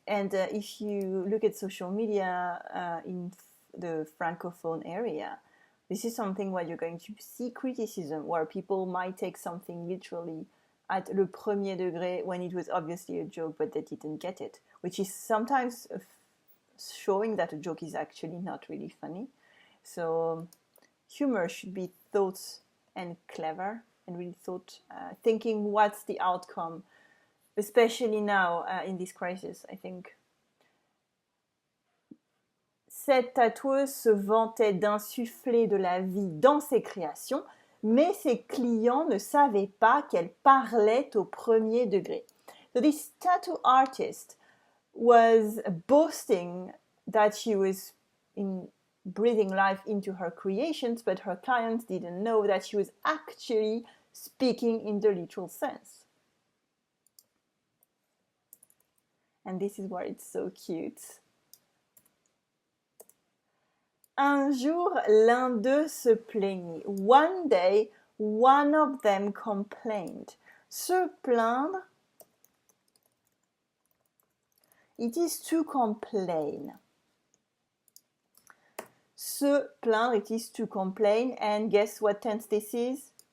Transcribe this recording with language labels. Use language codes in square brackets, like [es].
[en] And if you look at social media in the Francophone area, this is something where you're going to see criticism, where people might take something literally at le premier degré when it was obviously a joke, but they didn't get it, which is sometimes showing that a joke is actually not really funny. So humor should be thought and clever and really thought, thinking what's the outcome, especially now in this crisis, I think. [fr] Cette tatoueuse se vantait d'insuffler de la vie dans ses créations, mais ses clients ne savaient pas qu'elle parlait au premier degré. [en] So this tattoo artist was boasting that she was breathing life into her creations, but her clients didn't know that she was actually speaking in the literal sense. And this is why it's so cute. [fr] Un jour, l'un d'eux se plaignit. [en] One day, one of them complained. Se plaindre, it is to complain. Se plaindre, it is to complain. And guess what tense this is?